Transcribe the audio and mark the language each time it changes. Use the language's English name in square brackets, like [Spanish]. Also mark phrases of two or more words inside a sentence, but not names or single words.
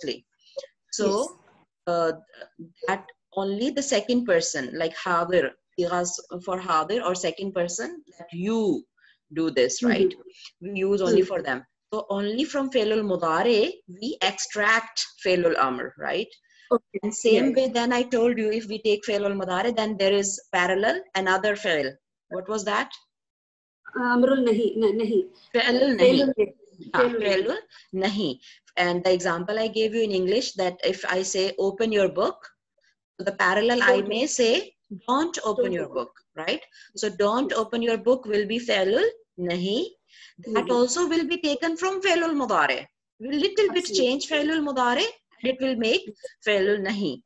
[English] So that only the second person, like hadir, for hadir or second person, that you do this, right? We use only for them. So only from [Arabic] فعل المضارع, [English] we extract [Arabic] فعل الأمر, [English] right? Okay. And same way, then I told you, if we take [Arabic] فعل المضارع, [English] then there is parallel, another fail. What was that? [Arabic] أمر النهي. فعل النهي. فعل النهي. [English] And the example I gave you in English, that if I say open your book, the parallel I may say don't open your book, right? So don't open your book will be [Arabic] فعل النهي. [English] That also will be taken from [Arabic] فعل المضارع. [English] We'll little bit change [Arabic] فعل المضارع [English] and it will make [Arabic] فعل النهي.